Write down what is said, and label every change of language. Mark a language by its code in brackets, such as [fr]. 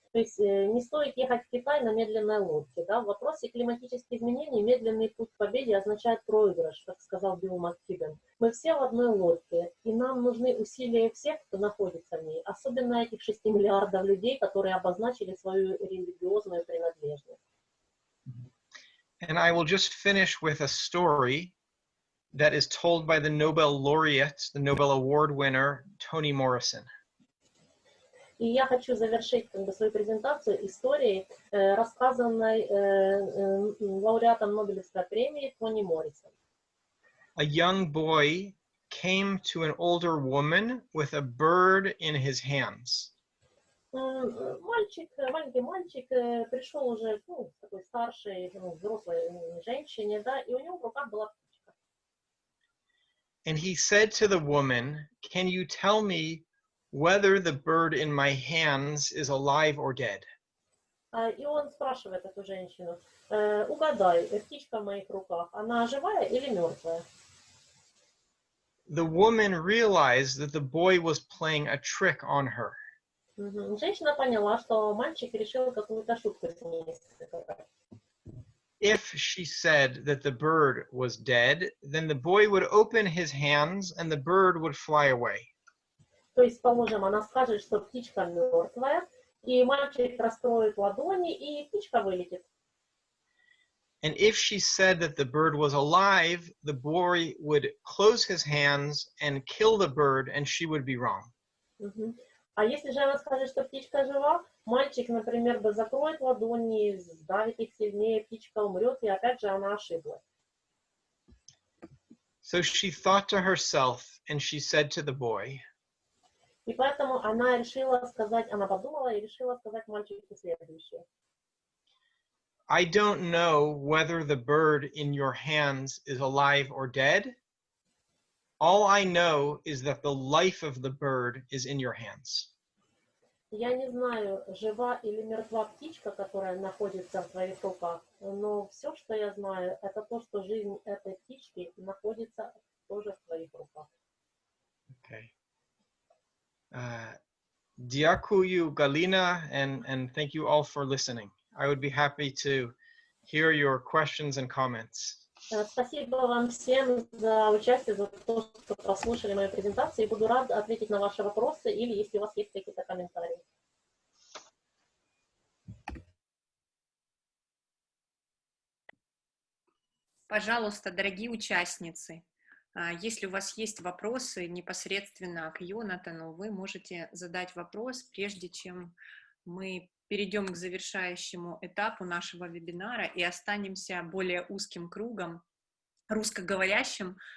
[ru] То есть не стоит ехать в Китай на медленной лодке. Да? В вопросе климатических изменений медленный путь к победе означает проигрыш, как сказал Билл Маккибен. Мы все в одной лодке, и нам нужны усилия всех, кто находится в ней, особенно этих 6 миллиардов людей, которые обозначили свою религиозную принадлежность. [en] And I will just finish with a story that is told by the Nobel laureate, the Nobel Award winner, Toni Morrison. [ru] И я хочу завершить свою презентацию историей, рассказанной лауреатом Нобелевской премии Тони Моррисон. [en] A young boy came to an older woman with a bird in his hands. [ru] Маленький мальчик пришел уже такой старшей, взрослой женщине, да, и у него в руках была птичка. [en] And he said to the woman, "Can you tell me whether the bird in my hands is alive or dead?" [ru] И он спрашивает эту женщину: угадай, птичка в моих руках, она живая или мертвая? [en] The woman realized that the boy was playing a trick on her. [ru] Женщина поняла, что мальчик решил какую-то шутку с ней сыграть. [en] If she said that the bird was dead, then the boy would open his hands and the bird would fly away. [ru] То есть, положим, она скажет, что птичка мертвая, и мальчик раскроет ладони, и птичка вылетит. [en] And if she said that the bird was alive, the boy would close his hands and kill the bird, and she would be wrong. [ru] А если же она скажет, что птичка жива, мальчик, например, закроет ладони, сдавит их сильнее, птичка умрет, и опять же она ошиблась. [en] So she thought to herself, and she said to the boy, [ru] И поэтому она подумала и решила сказать мальчику следующее. [en] I don't know whether the bird in your hands is alive or dead. All I know is that the life of the bird is in your hands. [ru] Я не знаю, жива или мертва птичка, которая находится в твоих руках, но все, что я знаю, это то, что жизнь этой птички находится тоже в твоих руках. [en] Okay. [uk] Дякую, [en] Galina, and thank you all for listening. I would be happy to hear your questions and comments. [ru] Спасибо вам всем за участие, за то, что послушали мою презентацию, и буду рад ответить на ваши вопросы или если у вас есть какие-то комментарии. Пожалуйста, дорогие участницы, если у вас есть вопросы непосредственно к Йонатану, вы можете задать вопрос, прежде чем мы перейдем к завершающему этапу нашего вебинара и останемся более узким кругом, русскоговорящим.